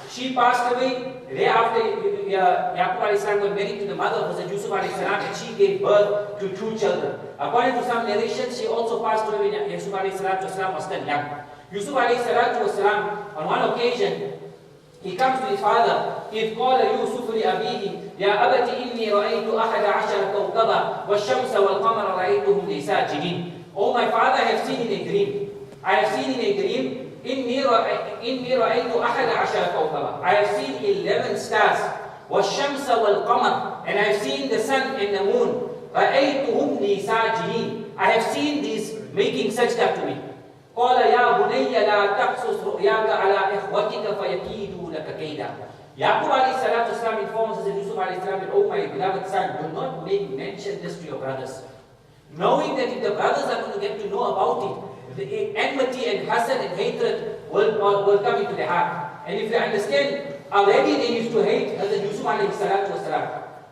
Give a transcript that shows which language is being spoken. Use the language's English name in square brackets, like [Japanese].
[English] She passed away. Thereafter, Yaqub alayhi salam got married to the mother of Hazrat Yūsuf alayhi salam, and she gave birth to 2 children. According to some narrations, she also passed away when Yūsuf alayhi salatu wasalam was still young. Yūsuf alayhi salatu wasalam, on one occasion, he comes to his father. [Arabic] إذ قال يوسف لأبيه يا أبت إني رأيت 11 كوكبا والشمس والقمر رأيتهم لي ساجدين. [English] Oh my father, I have seen in a dream. I have seen in a dream [Arabic] إني رأيت 11 كوكبا. [English] I have seen 11 stars. [Arabic] والشمس والقمر, [English] and I have seen the sun and the moon. [Arabic] رأيتهم لي ساجدين. [English] I have seen these making sajda to me. [Arabic] قال يا بني لا تقصص رؤياك على إخوتك فيكيدوا لك كيدا. [English] Yaqub alayhi salatu wasalam informs Hazrat Yūsuf alayhi salam that, oh my beloved son, do not mention this to your brothers. Knowing that if the brothers are going to get to know about it, the enmity and hasad and hatred will come into their heart. And if they understand, already they used to hate Hazrat Yūsuf alayhi salatu wasalam.